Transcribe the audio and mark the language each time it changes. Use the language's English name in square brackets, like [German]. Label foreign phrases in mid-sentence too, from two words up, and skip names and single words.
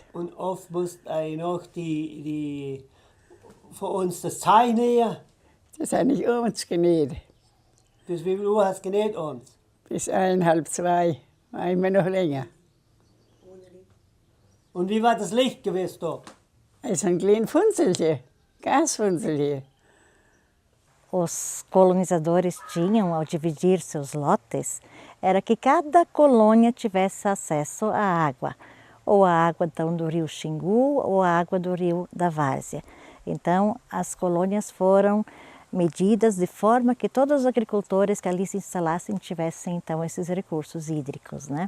[German] Und oft musst du noch die für uns das Zeug nähen. Das habe ich uns genäht. Bis wie viel Uhr hast du genäht uns? Bis 1:30, 2, einmal noch länger. Und wie war das Licht gewesen da? Also ein kleines Funzelchen, Gasfunzelchen. [Portuguese] Os colonizadores tinham, ao dividir seus lotes, era que cada colônia tivesse acesso à água, ou a água então, do rio Xingu ou a água do rio da Várzea. Então, as colônias foram medidas de forma que todos os agricultores que ali se instalassem tivessem então esses recursos hídricos, né?